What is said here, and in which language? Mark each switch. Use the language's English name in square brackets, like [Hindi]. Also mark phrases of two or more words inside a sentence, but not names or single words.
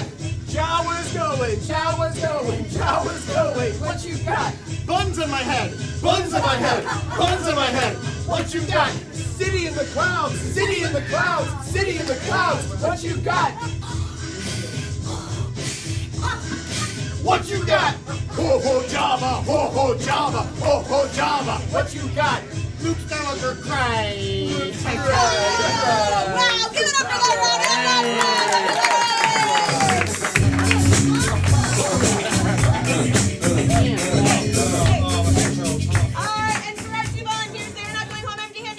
[English] Jawa's going, Jawa's going, Jawa's going. What you got? Buns on my head, buns on my head, buns on my head. What you got? City in the clouds, city in the clouds, city in the clouds. What you got? What you got? Ho ho Java, ho ho Java, ho ho Java. What you got? Luke Skywalker cries. Wow, give it up for that Alright, and for our 2 volunteers, they are not going home empty-handed.